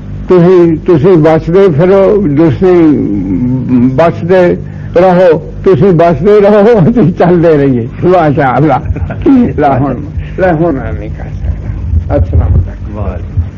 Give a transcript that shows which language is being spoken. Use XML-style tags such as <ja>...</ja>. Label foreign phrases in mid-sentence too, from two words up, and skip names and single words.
<pa>ਤੁਸੀਂ ਬਚਦੇ ਫਿਰੋ, ਤੁਸੀਂ ਬਚਦੇ ਰਹੋ, ਤੁਸੀਂ ਬਚਦੇ ਰਹੋ, ਅਸੀਂ ਚੱਲਦੇ ਰਹੀਏ</pa> <ar>ما شاء الله. لا هون لا هون أنا كاسر. السلام عليكم.</ar>